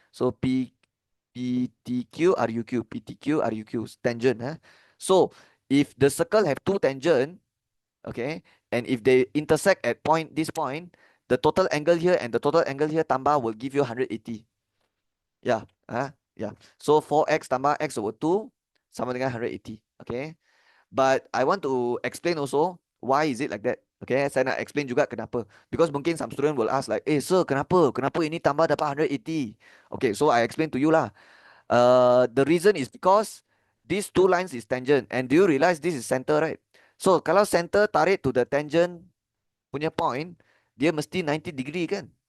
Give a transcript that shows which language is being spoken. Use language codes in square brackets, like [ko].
[en] So PTQ, RUQ, tangent. So if the circle have 2 tangent, okay, and if they intersect at this point, the total angle here and the total angle here tambah will give you 180. Yeah, yeah. [ms] So 4x tambah x over 2 sama dengan 180. [en] Okay. But I want to explain also why is it like that. Okay, [ms] saya nak explain juga kenapa. [en] Because mungkin some student will ask like, sir, [ms] kenapa ini tambah dapat 180? [en] Okay, so I explain to you lah. The reason is because these two lines is tangent. And do you realize this is center, right? So kalau center tarik to the tangent punya point, [ms] dia mesti 90 degree kan?